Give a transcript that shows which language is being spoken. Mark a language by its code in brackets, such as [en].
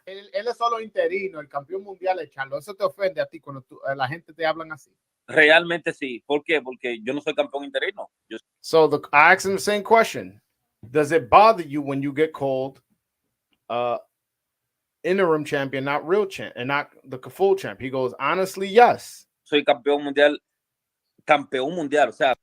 [es] Él es solo interino, el campeón mundial es Charlo. ¿Eso te ofende a ti cuando la gente te hablan así? Realmente sí. ¿Por qué? Porque yo no soy campeón interino. [en] So I asked him the same question. Does it bother you when you get called interim champion, not real champ, and not the full champ? He goes, honestly, yes. [es] Soy campeón mundial, o sea.